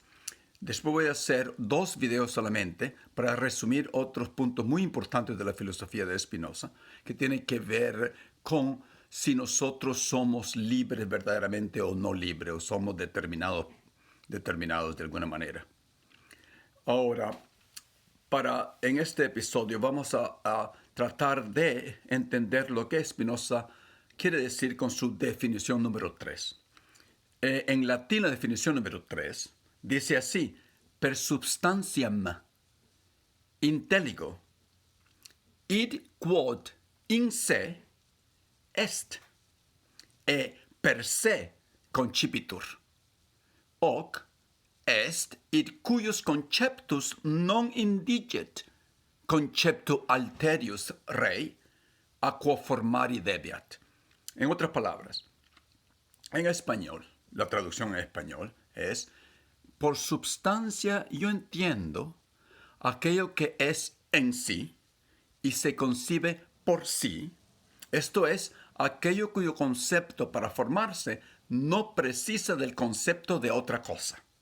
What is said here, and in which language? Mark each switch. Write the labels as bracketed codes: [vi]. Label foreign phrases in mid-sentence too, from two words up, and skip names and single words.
[es] Después voy a hacer 2 videos solamente para resumir otros puntos muy importantes de la filosofía de Spinoza, que tienen que ver con si nosotros somos libres verdaderamente o no libres, o somos determinados de alguna manera. Ahora, en este episodio vamos a tratar de entender lo que Spinoza quiere decir con su definición número 3. En latín la definición número 3 dice así: [la] per substantiam intelligo id quod in se est per se concipitur hoc est id cuius conceptus non indiget conceptu alterius rei a quo formari debiat. [es] En otras palabras, en español, la traducción en español es: por substancia yo entiendo aquello que es en sí y se concibe por sí, esto es, aquello cuyo concepto para formarse no precisa del concepto de otra cosa.